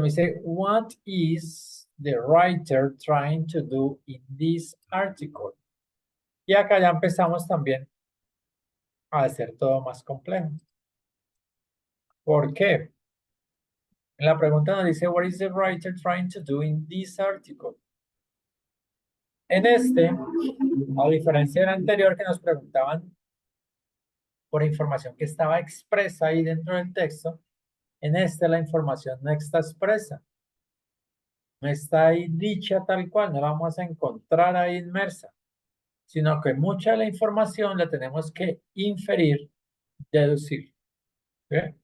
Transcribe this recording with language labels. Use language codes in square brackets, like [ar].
[es] Me dice, [en] what is the writer trying to do in this article? [es] Y acá ya empezamos también a hacer todo más complejo. ¿Por qué? En la pregunta nos dice, [en] what is the writer trying to do in this article? [es] En este, a diferencia del anterior que nos preguntaban por información que estaba expresa ahí dentro del texto, en este la información no está expresa. No está ahí dicha tal cual, no la vamos a encontrar ahí inmersa, sino que mucha de la información la tenemos que inferir, deducir. ¿Sí?